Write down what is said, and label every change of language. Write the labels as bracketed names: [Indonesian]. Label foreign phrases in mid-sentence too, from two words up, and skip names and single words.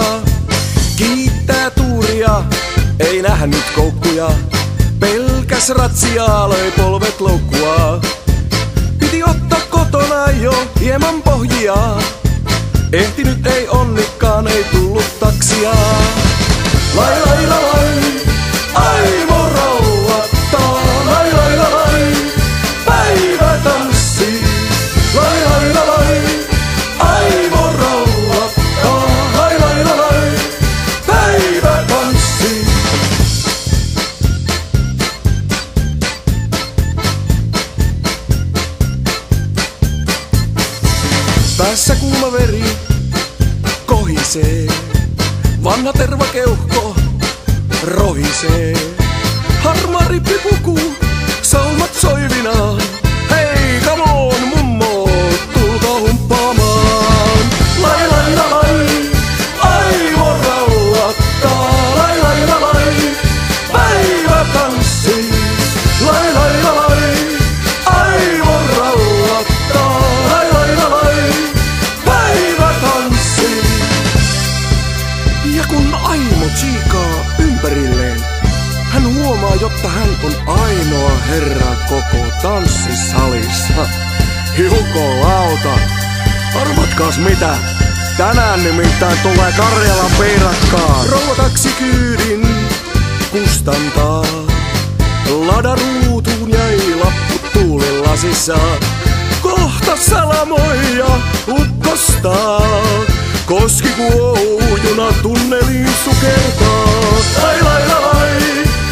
[Finnish] Kiittää tuuria, ei nähnyt koukkuja. Pelkäs ratsiaa, löi polvet loukkua. Piti ottaa kotona jo hieman pohjia. Ehtinyt ei onnikaan, ei tullut taksia. Lai lai la lai, Aimo rauhattaa. Lai lai la lai, päivä tanssii. Lai lai la lai, Aimo rauhattaa. Lai lai la lai, päivä tanssii. Päässä kuuma veri kohisee. Vanha tervakeuhko rohisee. Harmaa rippipuku, saumat soivinaan. Hei, [English] come on [Finnish] mummo, tulkaa humppaamaan. Lai lai la lai, Aimo rauhattaa. Lai lai la lai, päivä tanssii. Lai lai la lai, Aimo rauhattaa. Lai lai la lai, päivä tanssii. Ja kun Aimo tsiikaa ympärilleen, hän huomaa, jotta hän on ainoa herra koko tanssisalissa. Jukolauta, arvatkaas mitä? Tänään nimittäin tulee Karjalan piirakkaa. Rouva taksikyydin kustantaa. Ladaruutuun jäi lappu tuulilasissa. Kohta salamoi ja ukkostaa. Koski kuohuu, juna tunneliin sukeltaa. Lai lai la lai.